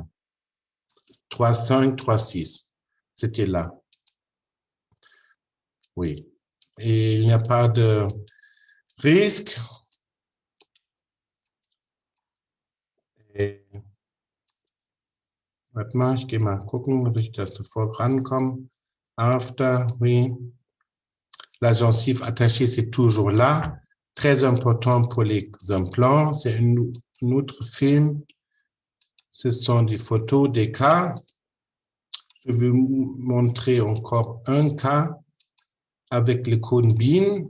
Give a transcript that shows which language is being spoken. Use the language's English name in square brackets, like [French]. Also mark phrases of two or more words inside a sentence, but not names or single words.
[French] 3,5, 3,6. C'était là. Oui. Et il n'y a pas de risque. Et maintenant, [German] ich gehe mal gucken, ob ich das sofort rankomme. [French] After, oui. La gencive attachée, c'est toujours là. Très important pour les implants. C'est un autre film. Ce sont des photos des cas. Je vais vous montrer encore un cas avec le cône bean.